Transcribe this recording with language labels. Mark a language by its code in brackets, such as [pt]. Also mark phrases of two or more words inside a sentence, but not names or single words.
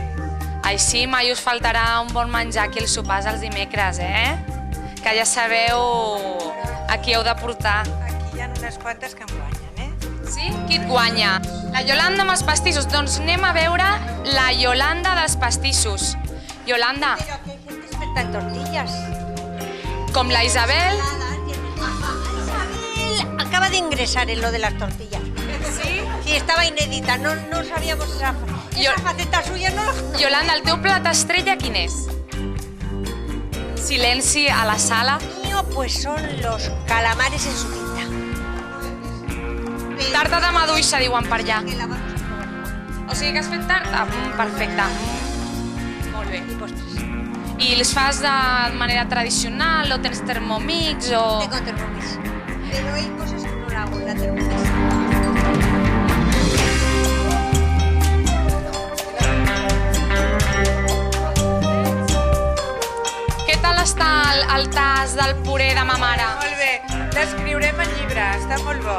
[ca] Així mai us faltarà un bon menjar aquí als sopars els dimecres, Que ja sabeu a qui heu de portar. Aquí hi ha unes quantes que em guanyen, Sí? Qui et guanya? La Iolanda amb els pastissos. Doncs anem a veure la Iolanda dels pastissos. Iolanda. [es] Pero aquí hay gente experta en tortillas. [ca] Com la Isabel. [es] Isabel acaba de ingresar en lo de las tortillas. Sí? Sí, estaba inédita, no sabíamos esa faceta suya, no la... [ca] Iolanda, el teu plat estrella quin és? Silenci a la sala. [es] Mío, pues son los calamares en su tinta. [ca] Tarta de maduixa, diuen per allà. [es] Que la vamos a probar. [ca] O sigui que has fet tarta? Perfecte. Molt bé. [es] Y postres. [ca] I les fas de manera tradicional o tens Thermomix o... [es] Tengo Thermomix. Pero hay cosas que no la hago en la Thermomix. [ca] Què tal està el tas del puré de ma mare? Molt bé, l'escriurem al llibre, està molt bo.